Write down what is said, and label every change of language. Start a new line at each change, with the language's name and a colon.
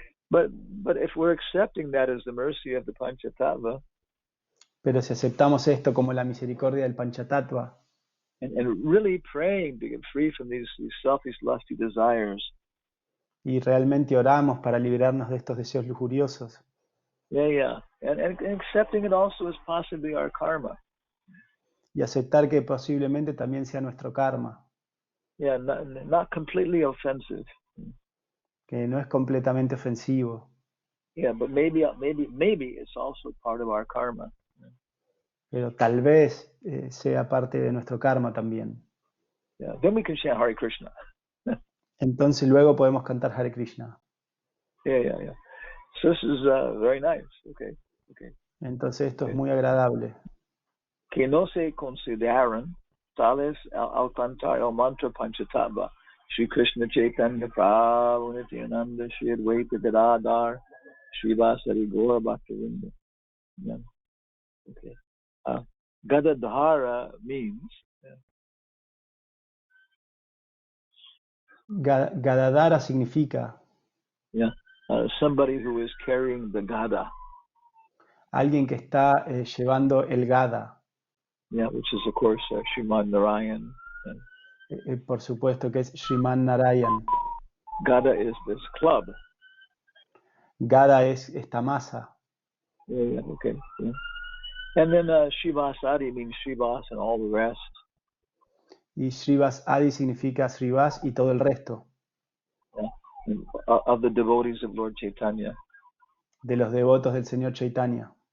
English: But if we're accepting that as the mercy of the Panchatattva,
Spanish: pero si aceptamos esto como la misericordia del Panchatattva,
English: and really praying to get free from these selfish, lusty desires,
Spanish: y realmente oramos para liberarnos de estos deseos lujuriosos,
English: and accepting it also as possibly our karma.
Spanish: Y aceptar que posiblemente también sea nuestro karma.
English: Yeah, not completely offensive.
Spanish: Que no es completamente ofensivo.
English: Yeah, but maybe it's also part of our karma.
Spanish: Pero tal vez sea parte de nuestro karma también.
English: Yeah, then we can chant Hare Krishna.
Spanish: Entonces luego podemos cantar Hare Krishna.
English: Yeah. So this is very nice. Okay.
Spanish: Entonces esto es muy agradable. Que no se consideran tales al cantar el mantra Panchatattva.
Sanskrit: Shri Krishna Caitanya Prabhu Nityananda Shri Advaita Gadadhar Shri Vasari Gaura Bhaktivinoda. Yeah. Okay.
English: Gadadhara means
Spanish: Gadadhara significa
English: somebody who is carrying the gada.
Spanish: Alguien que está llevando el gada.
English: Yeah, which is of course Srimad Narayan.
Spanish: Por supuesto que es Srimad Narayan.
English: Gada is this club.
Spanish: Gada es esta masa.
English: Yeah, okay. Yeah. And then Srivasadi means Srivas and all the rest.
Spanish: Y Srivas Adi significa Srivas y todo el resto,
English: of the devotees of Lord Chaitanya.
Spanish: de los devotos del Señor Chaitanya.